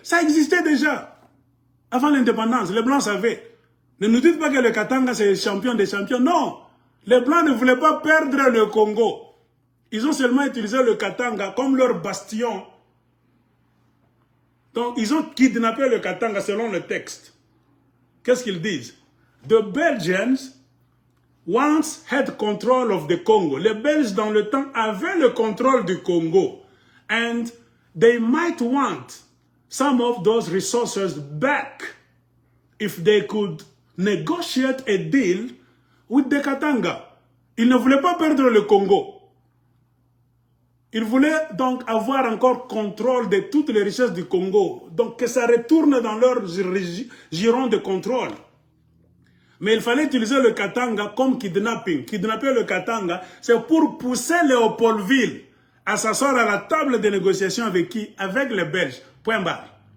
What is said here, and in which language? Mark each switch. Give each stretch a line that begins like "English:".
French: Ça existait déjà. Avant l'indépendance, les Blancs savaient. Ne nous dites pas que le Katanga c'est le champion des champions. Non. Les Blancs ne voulaient pas perdre le Congo. Ils ont seulement utilisé le Katanga comme leur bastion. Donc, ils ont kidnappé le Katanga selon le texte. Qu'est-ce qu'ils disent?
English: The Belgians once had control of the Congo.
French: Les Belges, dans le temps, avaient le contrôle du Congo.
English: And they might want some of those resources back if they could negotiate a deal with the Katanga.
French: Ils ne voulaient pas perdre le Congo. Ils voulaient donc avoir encore contrôle de toutes les richesses du Congo. Donc que ça retourne dans leur giron de contrôle. Mais il fallait utiliser le Katanga comme kidnapping. Kidnapper le Katanga, c'est pour pousser Léopoldville à s'asseoir à la table de négociation avec qui? Avec les Belges. Point barre.